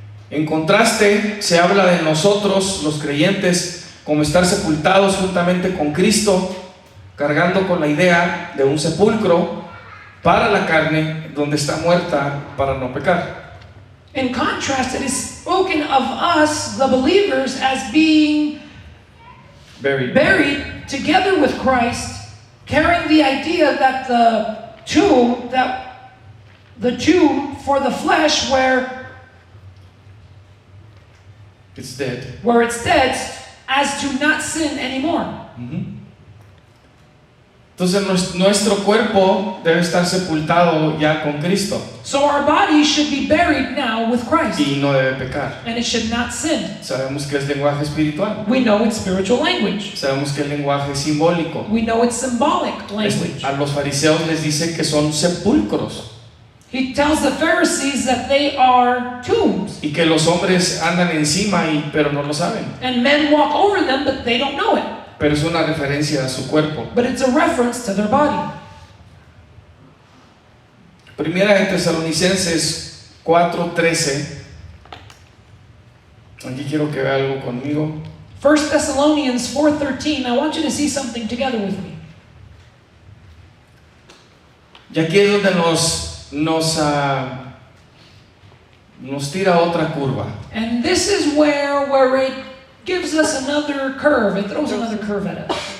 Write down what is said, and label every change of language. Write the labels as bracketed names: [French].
[Spanish] En contraste, se habla de nosotros, los creyentes, como estar sepultados juntamente con Cristo, cargando con la idea de un sepulcro para la carne, donde está muerta para no pecar. [English] In contrast, it is spoken of us, the believers, as being buried together with Christ, carrying the idea that the tomb for the flesh where it's dead, as to not sin anymore. [Spanish] Entonces nuestro cuerpo debe estar sepultado ya con Cristo. [English] So our body should be buried now with Christ. [Spanish] Y no debe pecar. [English] And it should not sin. [Spanish] Sabemos que es lenguaje espiritual. [English] We know it's spiritual language. [Spanish] Sabemos que es lenguaje simbólico. [English] We know it's symbolic language. [Spanish] A los fariseos les dice que son sepulcros. [English] He tells the Pharisees that they are tombs. [Spanish] Y que los hombres andan encima pero no lo saben. [English] And men walk over them, but they don't know it. [Spanish] Pero es una referencia a su cuerpo. [English] But it's a reference to their body. [Spanish] Primera de Tesalonicenses 4:13. Aquí quiero que vea algo conmigo. [English] 1 Thessalonians 4:13. I want you to see something together with me. [Spanish] Y aquí es donde nos tira otra curva. [English] And this is where it gives us another curve. It throws another curve at us.